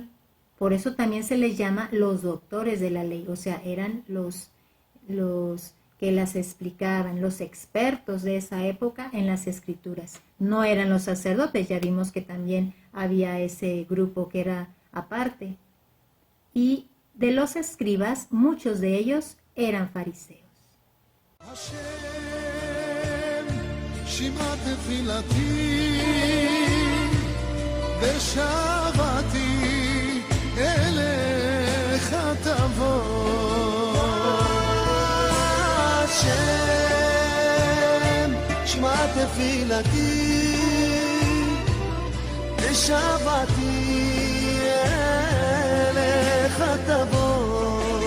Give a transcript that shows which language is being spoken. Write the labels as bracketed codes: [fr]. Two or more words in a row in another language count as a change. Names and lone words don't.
[es] Por eso también se les llama los doctores de la ley, o sea, eran los que las explicaban, los expertos de esa época en las escrituras. No eran los sacerdotes, ya vimos que también había ese grupo que era aparte. Y de los escribas, muchos de ellos eran fariseos. [he] שמע תפילתי ושבתי אליך תבוא תפילתי, ושבתי אליך תבוא.